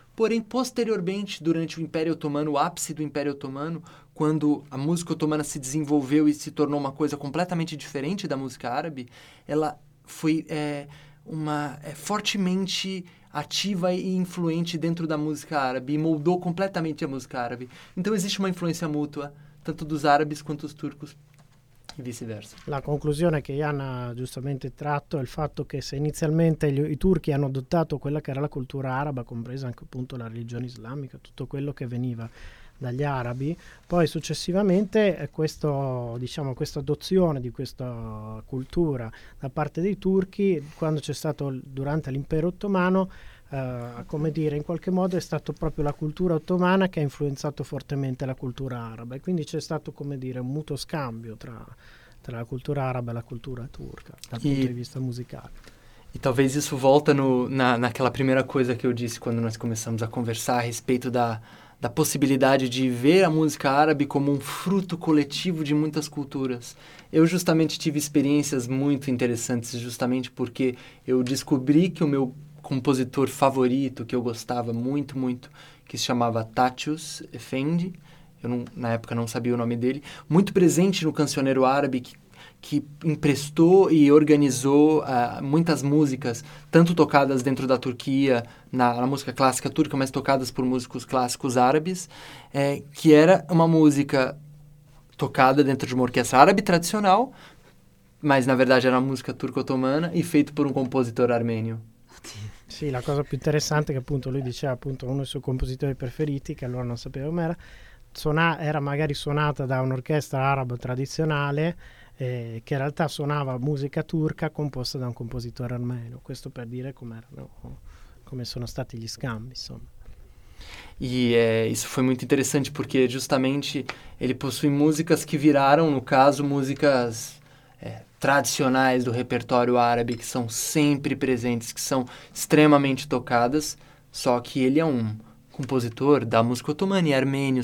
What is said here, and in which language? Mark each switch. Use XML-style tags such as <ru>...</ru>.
<pt>Porém, posteriormente, durante o Império Otomano, o ápice do Império Otomano, quando a música otomana se desenvolveu e se tornou uma coisa completamente diferente da música árabe, ela foi fortemente ativa e influente dentro da música árabe e moldou completamente a música árabe. Então, existe uma influência mútua, tanto dos árabes quanto dos turcos, e vice-versa.</pt> <it>La conclusione che Ian ha giustamente tratto è il fatto che se inizialmente i turchi hanno adottato quella che era la cultura araba, compresa anche appunto la religione islamica, tutto quello che veniva dagli arabi, poi successivamente questa adozione di questa cultura da parte dei turchi, quando c'è stato durante l'impero ottomano, in qualche modo è stato proprio la cultura ottomana che ha influenzato fortemente la cultura araba e quindi c'è stato un mutuo scambio tra la cultura araba e la cultura turca dal punto di vista musicale.</it> <pt>E talvez isso volta naquela primeira coisa che eu disse quando nós começamos a conversar a respeito da possibilidade de ver a música árabe como fruto coletivo de muitas culturas. Eu justamente tive experiências muito interessantes, justamente porque eu descobri que o meu compositor favorito, que eu gostava muito, muito, que se chamava Tatius Efendi, eu não, na época não sabia o nome dele, muito presente no cancioneiro árabe, que emprestou e organizou muitas músicas, tanto tocadas dentro da Turquia, na música clássica turca, mas tocadas por músicos clássicos árabes, que era uma música tocada dentro de uma orquestra árabe tradicional, mas na verdade era uma música turco-otomana e feita por um compositor armênio.</pt> <it>Sì, la cosa più interessante è che appunto lui diceva appunto uno dei suoi compositori preferiti, che allora non sapeva com'era, era magari suonata da un'orchestra araba tradizionale, che in realtà suonava musica turca composta da un compositore armeno. Questo per dire come sono stati gli scambi, insomma.</it> <pt>Isso foi muito interessante perché justamente ele possui músicas che viraram, no caso, músicas tradicionais do repertório árabe, que são sempre presentes, que são extremamente tocadas, só que ele é um compositor da música otomana e armênio.</pt>